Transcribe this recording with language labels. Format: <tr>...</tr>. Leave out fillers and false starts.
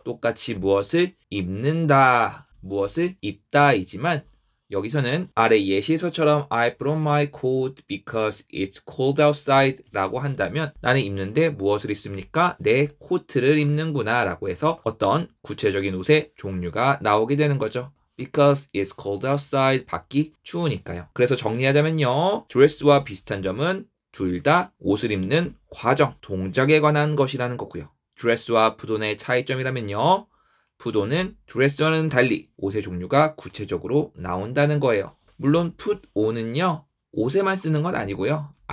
<ko>똑같이 무엇을 입는다, 무엇을 입다이지만 여기서는 아래 예시에서처럼</ko> <en>I brought my coat because it's cold outside</en> <ko>라고 한다면 나는 입는데 무엇을 입습니까? 내 코트를 입는구나 라고 해서 어떤 구체적인 옷의 종류가 나오게 되는 거죠.</ko> <en>Because it's cold outside,</en> <ko>밖이 추우니까요. 그래서 정리하자면요, 드레스와 비슷한 점은 둘 다 옷을 입는 과정, 동작에 관한 것이라는 거고요. 드레스와 푸돈의 차이점이라면요, 푸돈은 드레스와는 달리 옷의 종류가 구체적으로 나온다는 거예요. 물론 put on은요, 옷에만 쓰는 건 아니고요.</ko>